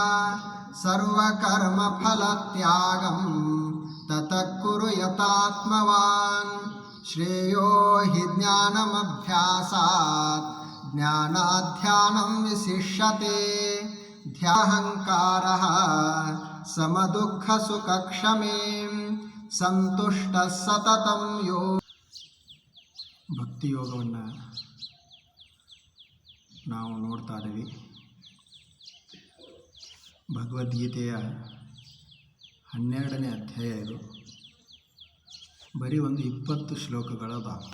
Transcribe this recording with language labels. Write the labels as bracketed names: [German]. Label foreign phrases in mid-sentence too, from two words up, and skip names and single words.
[Sanskrit] सर्वकर्मफलत्यागं ततः कुरु यतात्मवान्। श्रेयो हि ज्ञानमभ्यासात् ज्ञानाध्यानं विशिष्यते। ध्याहङ्कारः समदुःखसुखक्षमे ಸಂತುಷ್ಟ ಸತತಂ ಯೋಗ. [Kannada] ಭಕ್ತಿಯೋಗವನ್ನು ನಾವು ನೋಡ್ತಾ ಇದ್ದೀವಿ. ಭಗವದ್ಗೀತೆಯ 12ನೇ ಅಧ್ಯಾಯ ಇದು. ಬರೀ ಒಂದು 20 ಶ್ಲೋಕಗಳದ.